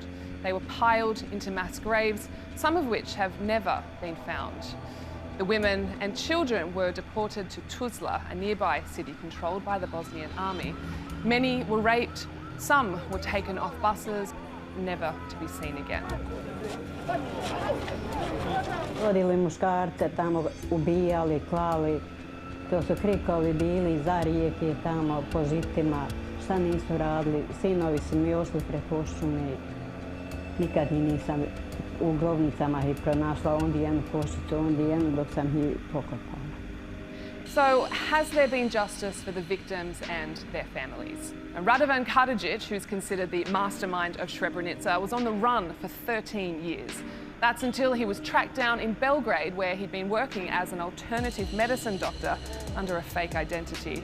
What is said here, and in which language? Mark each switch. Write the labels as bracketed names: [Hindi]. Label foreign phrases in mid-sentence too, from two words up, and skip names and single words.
[English] They were piled into mass graves, some of which have never been found. The women and children were deported to Tuzla, a nearby city controlled by the Bosnian army. Many were raped, some were taken off buses, never to be seen again. [Bosnian] Vodili muškarce tamo, ubijali, klali. To su krikovi bili za rijeke tamo po žitima. Šta nisu radili, sinovi su mi ošli preko šume. Nikad ih nisam u grobnicama ih pronašla, onda jednu košicu, onda jednu dok sam ih pokopala. [English] So, has there been justice for the victims and their families? And Radovan Karadzic, who's considered the mastermind of Srebrenica, was on the run for 13 years. That's until he was tracked down in Belgrade, where he'd been working as an alternative medicine doctor under a fake identity.